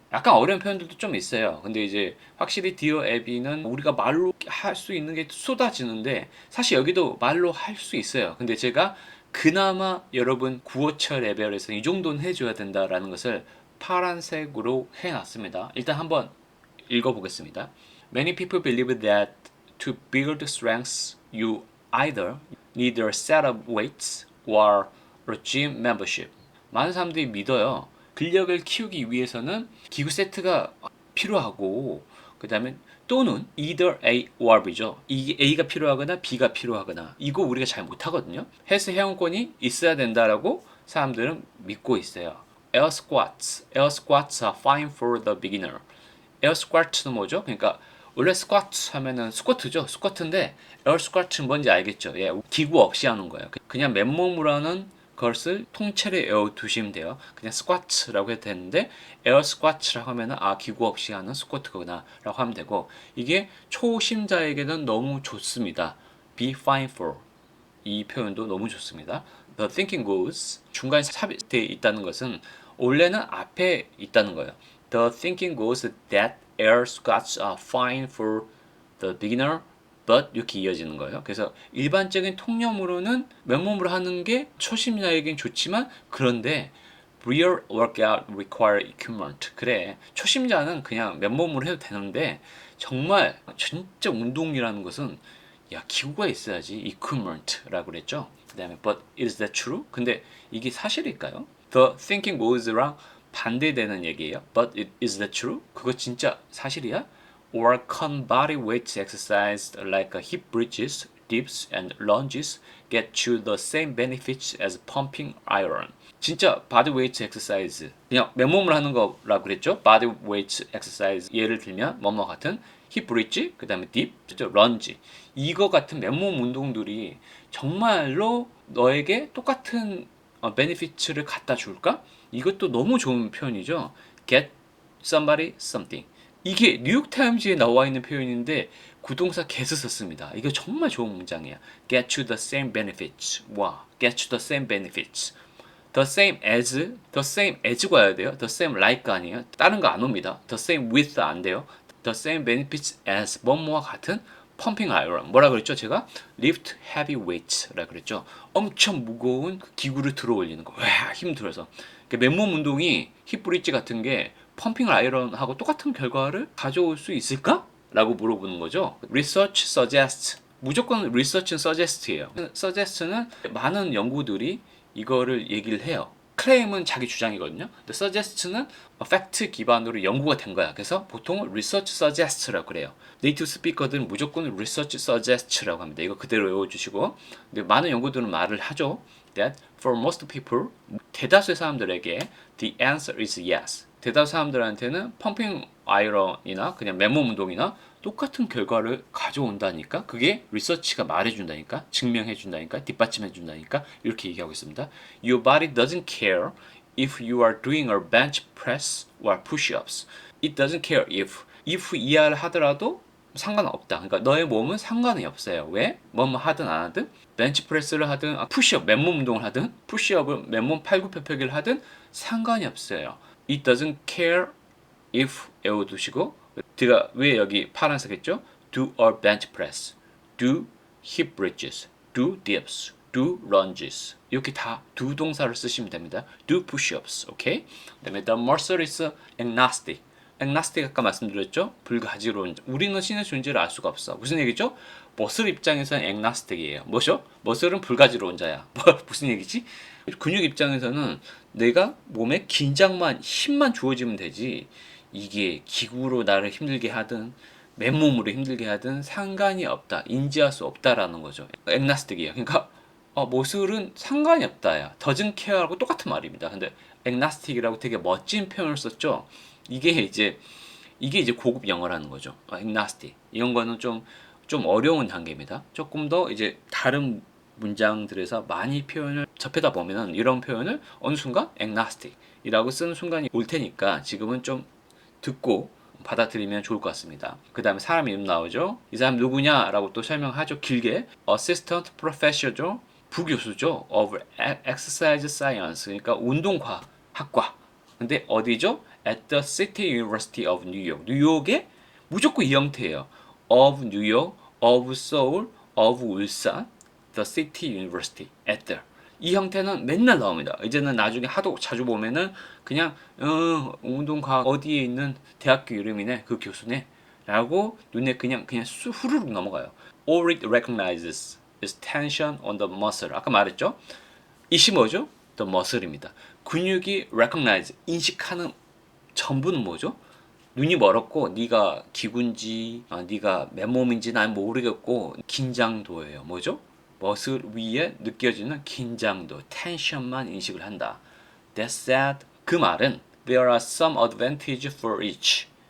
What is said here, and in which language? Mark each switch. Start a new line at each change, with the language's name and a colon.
Korean: 약간 어려운 표현들도 좀 있어요. 근데 이제 확실히 디어 앱이는 우리가 말로 할 수 있는 게 쏟아지는데 사실 여기도 말로 할 수 있어요. 근데 제가 그나마 여러분 구어처 레벨에서 이 정도는 해줘야 된다라는 것을 파란색으로 해놨습니다. 일단 한번 읽어보겠습니다.
English: Many people believe that to build strength you either need a set of weights or a gym membership.
Korean: 많은 사람들이 믿어요. 근력을 키우기 위해서는 기구 세트가 필요하고 그 다음에 또는
English: either A or B
Korean: 죠. A가 필요하거나 B가 필요하거나 이거 우리가 잘 못하거든요. 헬스 회원권이 있어야 된다라고 사람들은 믿고 있어요.
English: Air squats are fine for the beginner.
Korean: Air squat는 뭐죠? 그러니까 원래 스쿼트 하면은 스쿼트죠. 스쿼트인데 에어 스쿼트는 뭔지 알겠죠? 예, 기구 없이 하는 거예요. 그냥 맨몸으로 하는 것을 통째로 외워두시면 돼요. 그냥 스쿼트라고 해도 되는데 에어 스쿼트라고 하면은 기구 없이 하는 스쿼트구나 라고 하면 되고 이게 초심자에게는 너무 좋습니다.
English: Be fine for
Korean: 이 표현도 너무 좋습니다.
English: The thinking goes
Korean: 중간에 삽입되어 있다는 것은 원래는 앞에 있다는 거예요.
English: The thinking goes that air squats are fine for the beginner but
Korean: 이렇게 이어지는 거예요. 그래서 일반적인 통념으로는 맨몸으로 하는 게 초심자에겐 좋지만 그런데
English: real workout require equipment.
Korean: 그래, 초심자는 그냥 맨몸으로 해도 되는데 정말 진짜 운동이라는 것은 야, 기구가 있어야지. equipment라고 그랬죠. 그 다음에
English: but is that true?
Korean: 근데 이게 사실일까요?
English: The thinking goes
Korean: 랑 반대되는 얘기예요.
English: But is that true?
Korean: 그거 진짜 사실이야?
English: Or can body weight exercise like hip bridges, dips, and lunges get you the same benefits as pumping iron?
Korean: 진짜
English: body weight exercise
Korean: 그냥 맨몸을 하는 거라고 그랬죠.
English: body weight exercise
Korean: 예를 들면 뭐뭐 같은 힙 브릿지, 그 다음에 딥, 런지 이거 같은 맨몸 운동들이 정말로 너에게 똑같은 베니피츠를 갖다 줄까? 이것도 너무 좋은 표현이죠.
English: Get somebody something.
Korean: 이게 뉴욕타임즈에 나와 있는 표현인데 구동사 get을 썼습니다. 이거 정말 좋은 문장이야.
English: Get you the same benefits. 와, get you the same benefits. The same as가
Korean: 와야 돼요.
English: The same like
Korean: 아니에요. 다른 거 안 옵니다.
English: The same with
Korean: 안 돼요.
English: The same benefits as
Korean: 뭐뭐와 같은 펌핑 아이런. 뭐라 그랬죠? 제가
English: lift heavy weights
Korean: 라 그랬죠. 엄청 무거운 기구를 들어 올리는 거. 와, 힘들어서. 맨몸 운동이 힙 브릿지 같은 게 펌핑 아이런하고 똑같은 결과를 가져올 수 있을까? 라고 물어보는 거죠.
English: Research suggests.
Korean: 무조건 research는 suggest예요. suggest는 많은 연구들이 이거를 얘기를 해요. 클레임은 자기 주장이거든요. 근데 suggest는 팩트 기반으로 연구가 된 거야. 그래서 보통
English: research suggest
Korean: 라고 그래요. 네이티브 스피커들은 무조건 research suggest라고 합니다. 이거 그대로 외워주시고. 근데 많은 연구들은 말을 하죠.
English: That for most people,
Korean: 대다수의 사람들에게
English: the answer is yes.
Korean: 대다수 사람들한테는 펌핑 아이런이나 그냥 맨몸 운동이나 똑같은 결과를 가져온다니까. 그게 리서치가 말해준다니까, 증명해준다니까, 뒷받침해준다니까 이렇게 얘기하고 있습니다.
English: Your body doesn't care if you are doing a bench press or push-ups. It doesn't care if
Korean: 이하를 하더라도 상관없다. 그러니까 너의 몸은 상관이 없어요. 왜? 뭐뭐 하든 안 하든 벤치 프레스를 하든 푸시업 맨몸 운동을 하든 푸시업을 맨몸 팔굽혀펴기를 하든 상관이 없어요.
English: It doesn't care if
Korean: 외워두시고 제가 왜 여기 파란색 했죠?
English: Do a bench press, do hip bridges, do dips, do lunges
Korean: 이렇게 다 do 동사를 쓰시면 됩니다.
English: Do push-ups, 오케이?
Korean: 그다음에
English: the muscle is agnostic.
Korean: agnostic 아까 말씀드렸죠? 불가지론. 우리는 신의 존재를 알 수가 없어. 무슨 얘기죠? 머슬 입장에서는 agnostic이에요. 뭐죠? 머슬은 불가지론자야. 무슨 얘기지? 근육 입장에서는 내가 몸에 긴장만 힘만 주어지면 되지 이게 기구로 나를 힘들게 하든 맨몸으로 힘들게 하든 상관이 없다. 인지할 수 없다라는 거죠. agnostic이에요. 그러니까 머슬은 상관이 없다야.
English: doesn't care
Korean: 하고 똑같은 말입니다. 근데 agnostic이라고 되게 멋진 표현을 썼죠. 이게 이제 고급 영어라는 거죠. agnostic. 이런 거는 좀 어려운 단계입니다. 조금 더 이제 다른 문장들에서 많이 표현을 접하다 보면은 이런 표현을 어느 순간 agnostic이라고 쓰는 순간이 올 테니까 지금은 좀 듣고 받아들이면 좋을 것 같습니다. 그 다음에 사람 이름 나오죠. 이 사람 누구냐라고 또 설명하죠. 길게
English: Assistant Professor
Korean: 부교수죠.
English: of Exercise Science
Korean: 그러니까 운동과학과. 근데 어디죠?
English: At the City University of New York.
Korean: 뉴욕에 무조건 이 형태예요.
English: of New York, of Seoul, of 울산, the City University, at the.
Korean: 이 형태는 맨날 나옵니다. 이제는 나중에 하도 자주 보면은 그냥 운동과학 어디에 있는 대학교 이름이네 그 교수네 라고 눈에 그냥 후루룩 넘어가요.
English: All it recognizes is tension on the muscle.
Korean: 아까 말했죠? 이시 뭐죠? The muscle입니다. 근육이 recognize, 인식하는 전부는 뭐죠? 눈이 멀었고 네가 기구인지 네가 맨몸인지 난 모르겠고 긴장도예요. 뭐죠? 머슬 위에 느껴지는 긴장도, 텐션만 인식을 한다.
English: That said,
Korean: 그 말은
English: there are some advantages for each.